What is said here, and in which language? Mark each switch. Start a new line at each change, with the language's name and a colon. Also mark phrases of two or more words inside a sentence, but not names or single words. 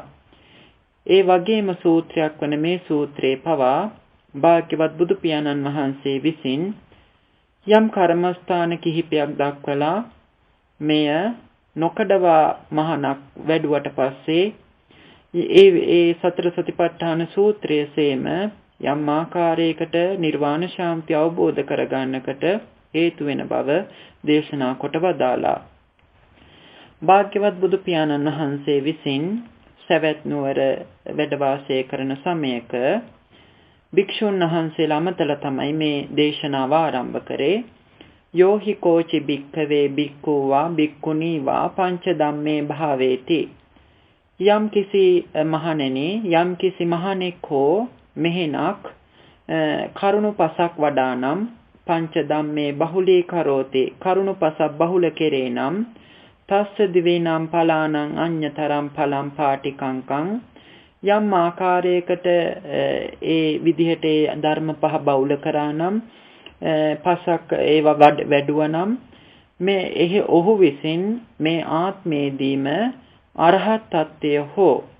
Sinhala: ඒ වගේම සූත්‍රයක් වන මේ සූත්‍රයේ පවා භාග්‍යවත් බුදු පියාණන් වහන්සේ විසින් යම් කර්මස්ථාන කිහිපයක් දක්වලා මෙය නොකඩවා මහණක් වැඩුවට පස්සේ ඒ සතර සතිපට්ඨාන සූත්‍රයේම යම් ආකාරයකට නිර්වාණ ශාන්තිය අවබෝධ කරගන්නකට හේතු වෙන බව දේශනා කොට වදාලා. භාග්‍යවත් බුදු පියාණන් වහන්සේ විසින් සවැත් නුවර වැඩ වාසය කරන සමයක භික්ෂුන් වහන්සේලා අමතලා තමයි මේ දේශනාව ආරම්භ කරේ.
Pali: යෝහි කෝචි භික්ඛවේ භික්ඛු වා භික්ඛුනී වා පංච ධම්මේ භාවේති.
Sinhala: යම් කිසි මහණෙනි යම් කිසි මහණෙක් හෝ මෙහෙණක් කරුණු පසක් වඩා නම්
Pali: පංච ධම්මේ බහුලී කරෝති
Sinhala: කරුණු පසක් බහුල කෙරේ නම්
Pali: තස්ස දිවේනම් ඵලානං අඤ්ඤතරම් ඵලං පාටිකංකං
Sinhala: යම් ආකාරයකට ඒ විදිහට ධර්ම පහ බහුල කරා නම් පසක් ඒවා වැඩුවා නම් මේ ඔහු විසින් මේ ආත්මේදීම අරහත් ත්වය හෝ